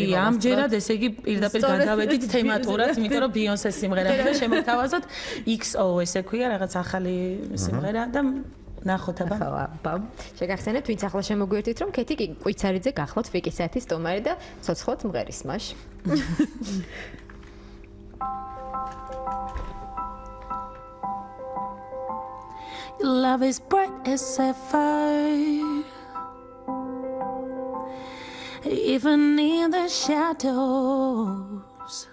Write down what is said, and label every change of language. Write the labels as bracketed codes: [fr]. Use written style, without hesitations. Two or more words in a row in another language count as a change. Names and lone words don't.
[ka] კი, ამჯერად ესე იგი პირდაპირ გადავედით თემატურად, იმიტომ რომ Beyoncé სიმღერები და შემოგთავაზოთ XO ესე ქვია რაღაც ახალი სიმღერა და ნახოთ აბა. შეგახსენებთ, ვინც ახლა შემოგვიერთით, რომ ქეთი კვიცარიძე გახლავთ ფიკის საათის სტუმარი და ცოცხლად მღერის მაშ. [en] Love is bright as sapphire, even in the shadows.